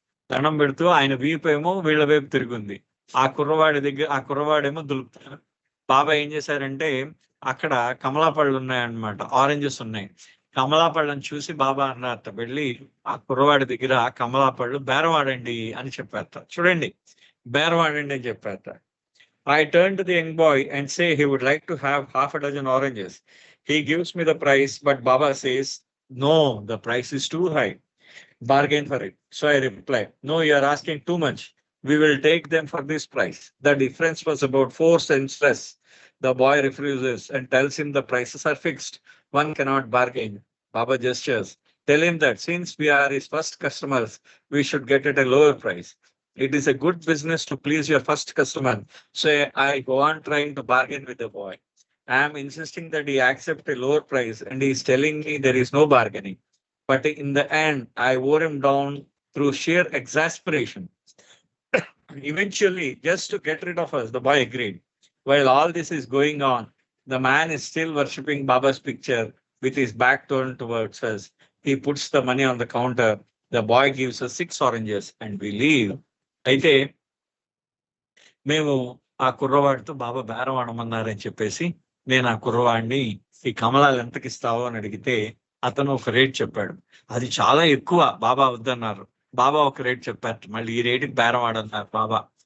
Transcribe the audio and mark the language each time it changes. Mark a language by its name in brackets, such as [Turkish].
[Telugu] దండం పెడుతూ ఆయన వీపు ఏమో వీళ్ళ వైపు తిరుగుంది. ఆ కుర్రవాడేమో దులుపుతున్నాడు. బాబా ఏం చేశారంటే, అక్కడ కమలా పళ్ళు ఉన్నాయన్నమాట, ఆరెంజెస్ ఉన్నాయి. కమలా పళ్ళని చూసి బాబా అన్నారట, వెళ్ళి ఆ కుర్రవాడి దగ్గర కమలా పళ్ళు బేరవాడండి అని చెప్పారట. చూడండి, బేరవాడండి అని చెప్పారట. [English] I turn to the young boy and say he would like to have half a dozen oranges. He gives me the price, but Baba says, no, the price is too high. Bargain for it. So I reply, no, you are asking too much. We will take them for this price. The difference was about 4 cents less. The boy refuses and tells him the prices are fixed. One cannot bargain. Baba gestures. Tell him that since we are his first customers, we should get at a lower price. It is a good business to please your first customer. So I go on trying to bargain with the boy. I am insisting that he accept a lower price, and he is telling me there is no bargaining. But in the end, I wore him down through sheer exasperation. Eventually, just to get rid of us, the boy agreed. While all this is going on, the man is still worshipping Baba's picture with his back turned towards us. He puts the money on the counter. The boy gives us 6 oranges and we leave. [Telugu] అయితే మేము ఆ కుర్రవాడితో బాబా బేరం ఆడమన్నారని చెప్పేసి నేను ఆ కుర్రవాడిని ఈ కమలాలు ఎంతకి ఇస్తావో అని అడిగితే అతను ఒక రేట్ చెప్పాడు. అది చాలా ఎక్కువ, బాబా వద్దన్నారు. బాబా ఒక రేట్ చెప్పారు, మళ్ళీ ఈ రేటుకి బేరం ఆడన్నారు బాబా.